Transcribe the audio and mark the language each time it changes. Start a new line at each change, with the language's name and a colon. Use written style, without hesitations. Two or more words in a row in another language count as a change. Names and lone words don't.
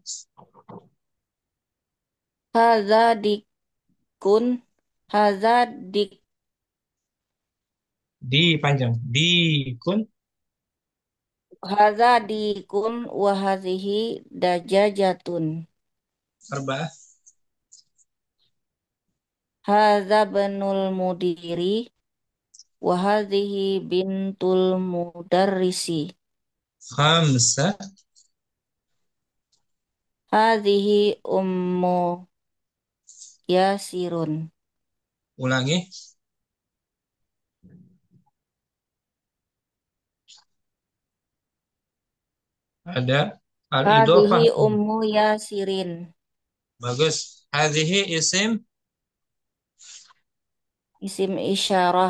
Arabic: هذا ديك هذا ديك
Indonesian: Di panjang. Dikun.
Arabic: هذا ديك وهذه دجاجة. Arba'ah. هذا ابن المدير وهذه بنت المدرس. Khamsa. هذه أم ياسر.
Indonesian: Ulangi. Ada al-idhofah.
Arabic: هذه أم ياسر. Bagus. هذه اسم اسم إشارة